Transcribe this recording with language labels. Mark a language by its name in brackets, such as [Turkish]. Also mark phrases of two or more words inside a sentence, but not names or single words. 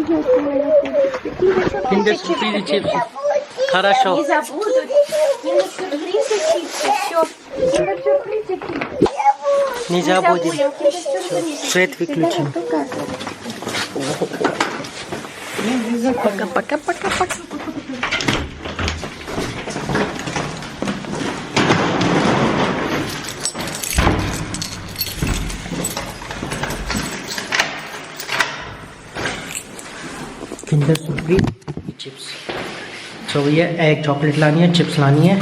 [Russian] Kinder Surprise чипсы. Хорошо. не забудут. Киндер-сюрпризы, чипсы, все. Киндер-сюрпризы, чипсы. Не забудем. Киндер-сюрпризы. Свет выключим. Пока-пока-пока-пока. [Hindi] किंडर सरप्राइज चिप्स। सो ये एक चॉकलेट लानी है, चिप्स लानी है।